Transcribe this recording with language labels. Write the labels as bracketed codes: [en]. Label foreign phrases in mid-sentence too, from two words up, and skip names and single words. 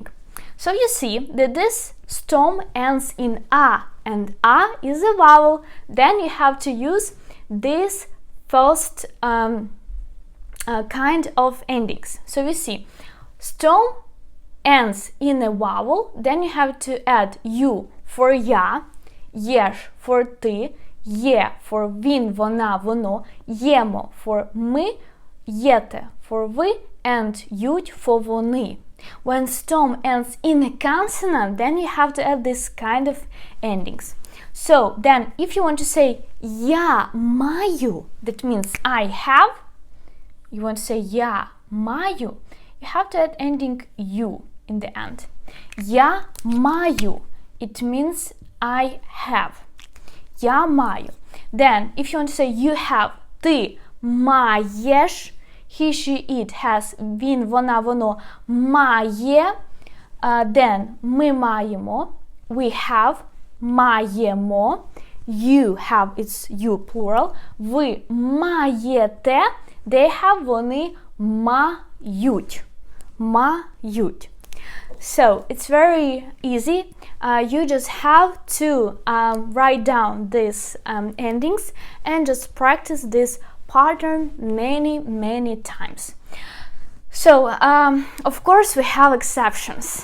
[en] So you see that this storm ends in a, and a is a vowel. Then you have to use this first kind of endings. So you see, storm ends in a vowel. Then you have to add you for я, єш for ти, є for [uk] він, вона, воно, [en] ємо for ми, єте for ви, and ють for вони. When storm ends in a consonant, then you have to add this kind of endings. So then if you want to say [uk] я маю, [en] that means I have, you want to say [uk] я маю, [en] you have to add ending you in the end. [uk] Я маю, [en] it means I have. [uk] Я маю. [en] Then if you want to say you have, [uk] ти маєш, [en] he, she, it has, [uk] він, вона, воно має, then ми маємо, [en] we have, маємо, you have, it's you plural, [uk] ви маєте, [en] they have, [uk] вони мають. Мають. [en] So it's very easy. You just have to write down these endings and just practice this pattern many times. So, of course, we have exceptions.